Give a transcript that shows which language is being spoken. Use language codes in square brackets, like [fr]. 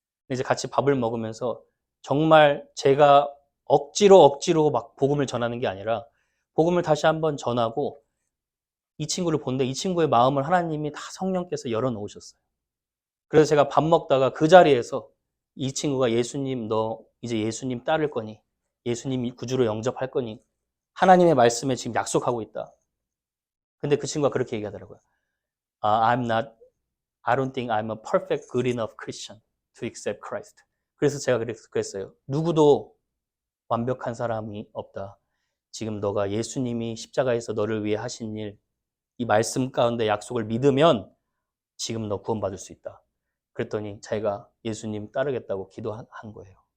[ko] 이제 같이 밥을 먹으면서 정말 제가 억지로 막 복음을 전하는 게 아니라 복음을 다시 한번 전하고 이 친구를 본데 이 친구의 마음을 하나님이 다 성령께서 열어놓으셨어요. 그래서 제가 밥 먹다가 그 자리에서 이 친구가 예수님, 너 이제 예수님 따를 거니? 예수님 구주로 영접할 거니? 하나님의 말씀에 지금 약속하고 있다. 근데 그 친구가 그렇게 얘기하더라고요. [en] I don't think I'm a perfect, good enough Christian to accept Christ. [ko] 그래서 제가 그랬어요. 누구도 완벽한 사람이 없다. 지금 너가 예수님이 십자가에서 너를 위해 하신 일, 이 말씀 가운데 약속을 믿으면 지금 너 구원받을 수 있다. 그랬더니 자기가 예수님 따르겠다고 기도한 거예요.